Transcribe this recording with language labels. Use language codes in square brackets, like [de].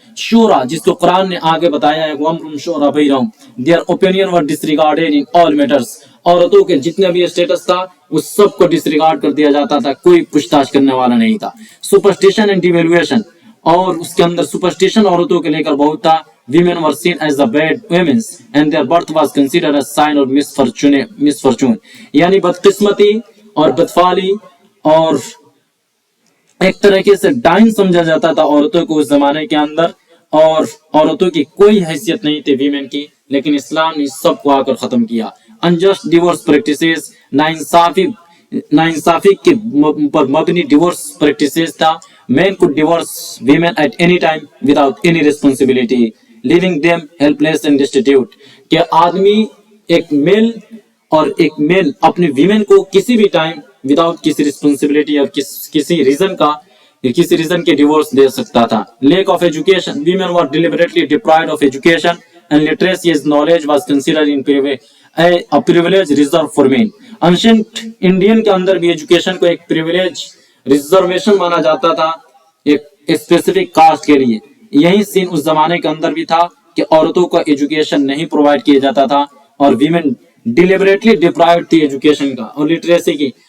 [hi] शूरा, जिसको कुरान ने आगे बताया है, [ar] वम्रुम शूरा बैनहुम, [en] their opinion were disregarded in all matters. [hi] औरतों के जितने भी स्टेटस था उस सब को डिसरिगार्ड कर दिया जाता था, कोई पूछताछ करने वाला नहीं था. सुपरस्टिशन एंड डिवेल्युएशन, और उसके अंदर सुपरस्टिशन औरतों के लेकर बहुत था. [en] Women were seen as the bad women and their birth was considered a sign of misfortune. [hi] यानी बदकिस्मती और बदफाली और एक तरीके से डाइन समझा जाता था औरतों को उस जमाने के अंदर, और औरतों की कोई हैसियत नहीं थी वीमेन की. लेकिन इस्लाम ने सबको आकर खत्म किया. अनजस्ट डिवोर्स प्रैक्टिसेस, नाइंसाफी के पर मबनी डिवोर्स प्रैक्टिसेस था. [en] men could divorce women at any time without any responsibility, leaving them helpless and destitute. [hi] कि आदमी एक मेल और एक मेल अपने वीमेन को किसी भी टाइम विदाउट किसी रिस्पॉन्सिबिलिटी और किसी रीजन के डिवोर्स दे सकता था. [en] lack of education, women were deliberately deprived of education and literacy as knowledge was considered in a privilege reserved for men. [hi] ancient Indian के अंदर भी एजुकेशन को एक प्रिविलेज रिजर्वेशन माना जाता था एक स्पेसिफिक कास्ट के लिए. यही सीन उस जमाने के अंदर भी था कि औरतों को एजुकेशन नहीं प्रोवाइड किया जाता था और वीमेन डिलिबरेटली डिप्राइव्ड थी एजुकेशन का और लिटरेसी की.